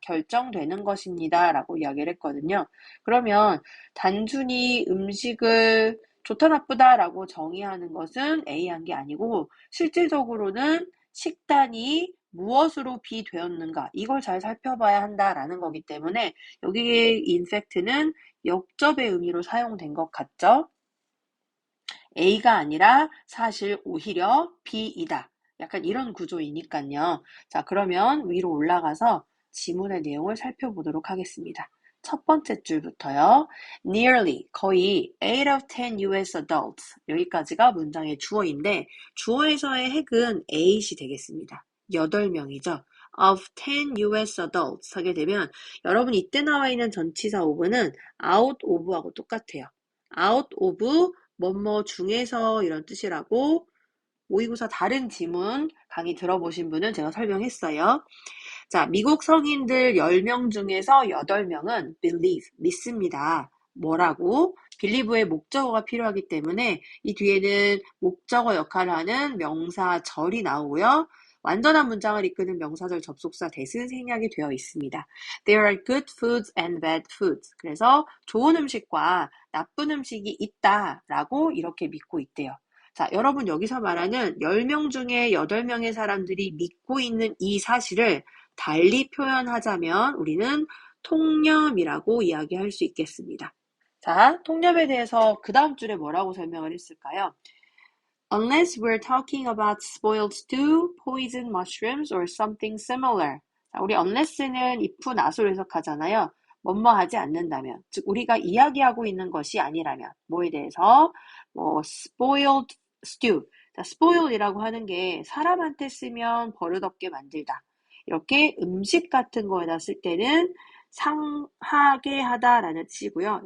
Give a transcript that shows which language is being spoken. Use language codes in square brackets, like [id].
[ko] 결정되는 것입니다. 라고 이야기를 했거든요. 그러면 단순히 음식을 좋다 나쁘다 라고 정의하는 것은 A한 게 아니고 실질적으로는 식단이 무엇으로 비되었는가 이걸 잘 살펴봐야 한다라는 거기 때문에 여기에 인팩트는 역접의 의미로 사용된 것 같죠? A가 아니라 사실 오히려 B이다. 약간 이런 구조이니까요. 자, 그러면 위로 올라가서 지문의 내용을 살펴보도록 하겠습니다. 첫 번째 줄부터요. [en] Nearly, [ko] 거의 [en] 8 of 10 US adults. [ko] 여기까지가 문장의 주어인데 주어에서의 핵은 8이 되겠습니다. 8명이죠. [en] of 10 US adults [ko] 하게 되면 여러분 이때 나와 있는 전치사 of는 [en] out of [ko] 하고 똑같아요. [en] out of [ko] 뭐뭐 중에서 이런 뜻이라고 모의고사 다른 지문 강의 들어보신 분은 제가 설명했어요. 자, 미국 성인들 10명 중에서 8명은 [en] believe, [ko] 믿습니다. 뭐라고? believe의 목적어가 필요하기 때문에 이 뒤에는 목적어 역할을 하는 명사절이 나오고요. 완전한 문장을 이끄는 명사절 접속사 that은 생략이 되어 있습니다. [en] There are good foods and bad foods. [ko] 그래서 좋은 음식과 나쁜 음식이 있다라고 이렇게 믿고 있대요. 자, 여러분 여기서 말하는 10명 중에 8명의 사람들이 믿고 있는 이 사실을 달리 표현하자면 우리는 통념이라고 이야기할 수 있겠습니다. 자, 통념에 대해서 그 다음 줄에 뭐라고 설명을 했을까요? [en] Unless we're talking about spoiled stew, poisoned mushrooms, or something similar. [ko] 자, 우리 unless는 [en] if, not [ko] 으로 해석하잖아요. 뭐뭐 하지 않는다면, 즉 우리가 이야기하고 있는 것이 아니라면, 뭐에 대해서? [en] spoiled stew. [ko] 자, spoiled이라고 하는 게 사람한테 쓰면 버릇없게 만들다. 이렇게 음식 같은 거에다 쓸 때는 상하게 하다라는 뜻이고요.